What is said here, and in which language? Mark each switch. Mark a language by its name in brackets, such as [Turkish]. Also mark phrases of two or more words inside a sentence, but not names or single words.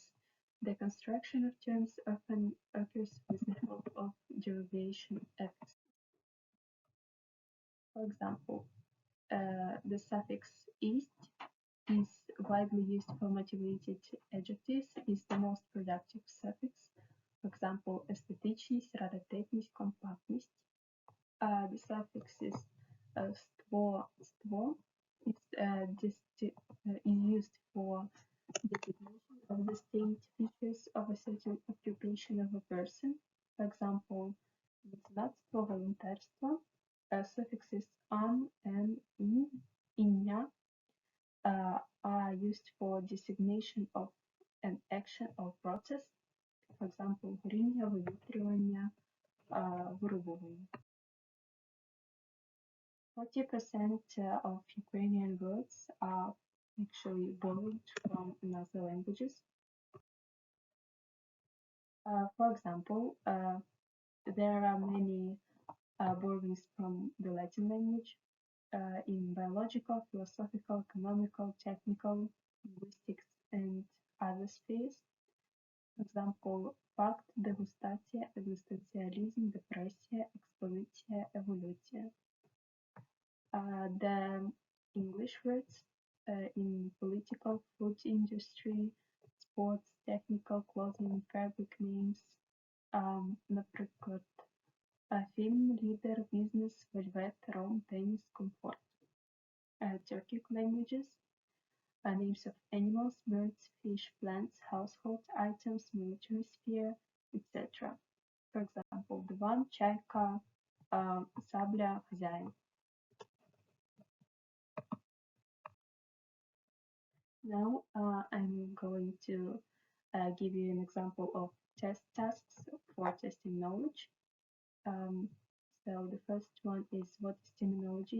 [English] The construction of terms often occurs with the help of derivation affixes. For example, the suffix "ist" is widely used for motivated adjectives, is the most productive suffix. For example, [Ukrainian] естетичність, раритетність, компактність. [English] The suffixes ство is used for designation of the state features of a certain occupation of a person. For example, [Ukrainian] меценатство, волонтерство. [English] Suffixes an, en, in, inня are used for designation of an action or process. For example, [Ukrainian] горіння, вивітрювання, вирубування. [English] 40% of Ukrainian words are actually borrowed from other languages. For example, there are many borrowings from the Latin language in biological, philosophical, economical, technical, linguistics, and other spheres. For example, [Ukrainian] факт, дегустація, екзистенціалізм, депресія, експозиція, еволюція. [English] The English words in political, food industry, sports, technical, clothing, fabric names, [Ukrainian] наприклад, фільм, лідер, бізнес, вельвет, ром, теніс, комфорт. [English] Turkic languages, names of animals, birds, fish, plants, household items, military sphere, etc. For example, [Ukrainian] диван, чайка, сабля, хазяїн. [English] Now I'm going to give you an example of test tasks for testing knowledge. So the first one is, what is terminology?